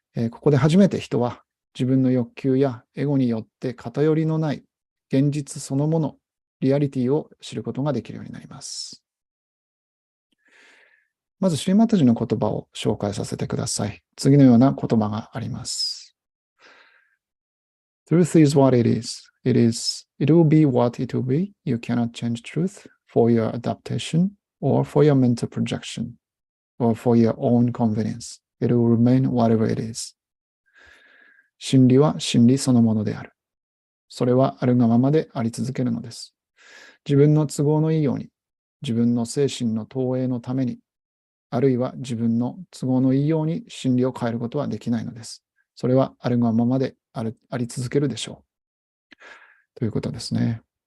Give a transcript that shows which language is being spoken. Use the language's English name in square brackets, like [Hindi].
[Japanese] ここで初めて人は自分の欲求やエゴによって偏りのない現実そのもの、リアリティを知ることができるようになります。まず、シリマタジの言葉を紹介させてください。次のような言葉があります。 [English] Truth is what it is. It will be what it will be. You cannot change truth for your adaptation or for your mental projection or for your own convenience. It will remain whatever it is. [Japanese] 真理は真理そのものである。それはあるがままであり続けるのです。自分の都合のいいように、自分の精神の投影のために、あるいは自分の都合のいいように真理を変えることはできないのです。それはあるがままであり続けるでしょう。ということですね。